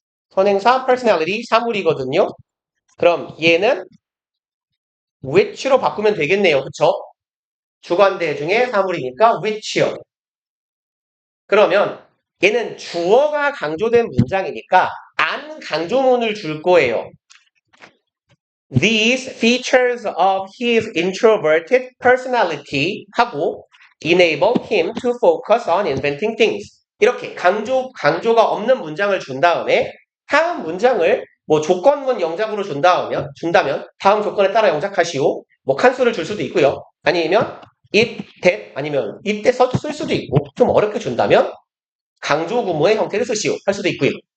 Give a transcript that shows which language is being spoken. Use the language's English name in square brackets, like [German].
[Korean] 선행사, personality, 사물이거든요. 그럼 얘는 which로 바꾸면 되겠네요. 그쵸? 주관대 중에 사물이니까 which요. 그러면 얘는 주어가 강조된 문장이니까 안 강조문을 줄 거예요. [English] These features of his introverted personality [Korean] 하고 [English] enable him to focus on inventing things. [Korean] 이렇게 강조가 없는 문장을 준 다음에 다음 문장을 뭐 조건문 영작으로 준다면 다음 조건에 따라 영작하시오. 뭐 칸수를 줄 수도 있고요. 아니면 it, that, 아니면 이때 쓸 수도 있고 좀 어렵게 준다면 강조 구문의 형태를 쓰시오 할 수도 있고요.